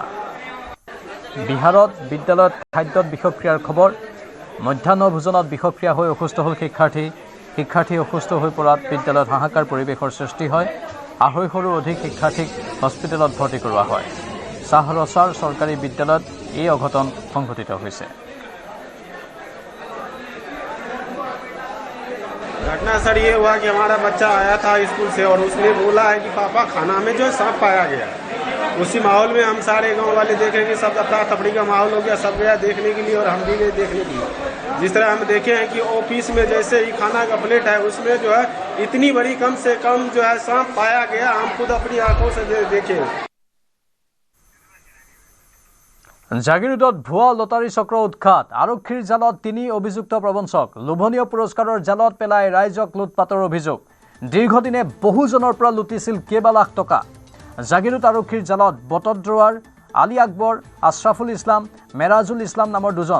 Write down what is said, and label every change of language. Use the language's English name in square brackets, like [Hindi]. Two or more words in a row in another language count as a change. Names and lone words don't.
[Assamese] বিহাৰত বিদ্যালয়ত খাদ্যত বিষক্ৰিয়াৰ খবৰ। মধ্যাহ্ন ভোজনত বিষক্ৰিয়া হৈ অসুস্থ হ'ল শিক্ষাৰ্থী অসুস্থ হৈ পৰাত বিদ্যালয়ত হাহাকাৰ পৰিৱেশৰ সৃষ্টি হয়। 250ৰো অধিক শিক্ষাৰ্থীক হস্পিটেলত ভৰ্তি কৰোৱা হয়। চাহৰছাৰ চৰকাৰী বিদ্যালয়ত এই অঘটন সংঘটিত হৈছে। [Hindi] घटना सर ये हुआ कि हमारा बच्चा आया था स्कूल से और उसने बोला है कि पापा खाना में जो सांप पाया गया। उसी माहौल में हम सारे गांव वाले देखे कि सब अफरा तफरी का माहौल हो गया, सब गया देखने के लिए और हम भी गए देखने के लिए। जिस तरह हम देखे हैं कि ऑफिस में जैसे ही खाना का प्लेट है उसमें जो है इतनी बड़ी कम से कम जो है सांप पाया गया, हम खुद अपनी आंखों से देखे। [Assamese] জাগিৰোডত ভুৱা লটাৰী চক্ৰ উৎখাত। আৰক্ষীৰ জালত 3 অভিযুক্ত প্ৰবঞ্চক। লোভনীয় পুৰস্কাৰৰ জালত পেলাই ৰাইজক লুটপাটৰ অভিযোগ। দীৰ্ঘদিনে বহুজনৰ পৰা লুটিছিল কেইবা লাখ টকা। জাগিৰোড আৰক্ষীৰ জালত বটদ্ৰৱাৰ আলী আকবৰ, আশ্ৰাফুল ইছলাম, মেৰাজুল ইছলাম নামৰ 2জন।